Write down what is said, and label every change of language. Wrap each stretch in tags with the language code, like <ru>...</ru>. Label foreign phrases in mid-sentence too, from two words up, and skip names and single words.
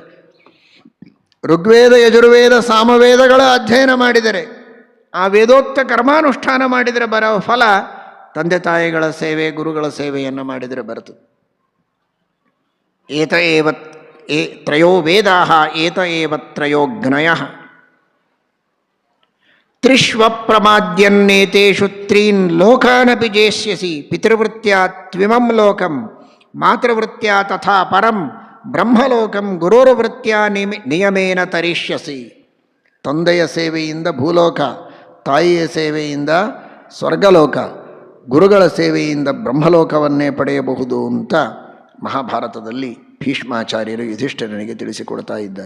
<kn>ಋಗ್ವೇದ, ಯಜುರ್ವೇದ, ಸಾಮವೇದಗಳ ಅಧ್ಯಯನ ಮಾಡಿದರೆ, ಆ ವೇದೋಕ್ತ ಕರ್ಮಾನುಷ್ಠಾನ ಮಾಡಿದರೆ ಬರೋ ಫಲ ತಂದೆ ತಾಯಿಗಳ ಸೇವೆ, ಗುರುಗಳ ಸೇವೆಯನ್ನು ಮಾಡಿದರೆ ಬರ್ತದೆ.</kn> <sa>ಏತ ಏವ ತ್ರಯೋ ವೇದಾಃ ಏತ ಏವ ತ್ರಯೋ ಜ್ಞಯಃ. ತ್ರಿಷ್ವಪ್ರಮಾದ್ಯನ್ನೇತೇಷು ತ್ರೀನ್ ಲೋಕಾನಪಿ ಜೇಷ್ಯಸಿ ಪಿತೃವೃತ್ತ್ಯಾ ತ್ವಿಮಂ ಲೋಕಂ ಮಾತೃವೃತ್ತ್ಯಾ ತಥಾ ಪರಂ ಬ್ರಹ್ಮಲೋಕಂ ಗುರುರ್ವೃತ್ತ್ಯಾ ನಿಯಮೇನ ತರಿಷ್ಯಸಿ.</sa> <kn>ತಂದೆಯ ಸೇವೆಯಿಂದ ಭೂಲೋಕ, ತಾಯಿಯ ಸೇವೆಯಿಂದ ಸ್ವರ್ಗಲೋಕ, ಗುರುಗಳ ಸೇವೆಯಿಂದ ಬ್ರಹ್ಮಲೋಕವನ್ನೇ ಪಡೆಯಬಹುದು ಅಂತ ಮಹಾಭಾರತದಲ್ಲಿ ಭೀಷ್ಮಾಚಾರ್ಯರು ಯುಧಿಷ್ಠಿರನಿಗೆ ತಿಳಿಸಿಕೊಡ್ತಾ ಇದ್ದಾರೆ.</kn>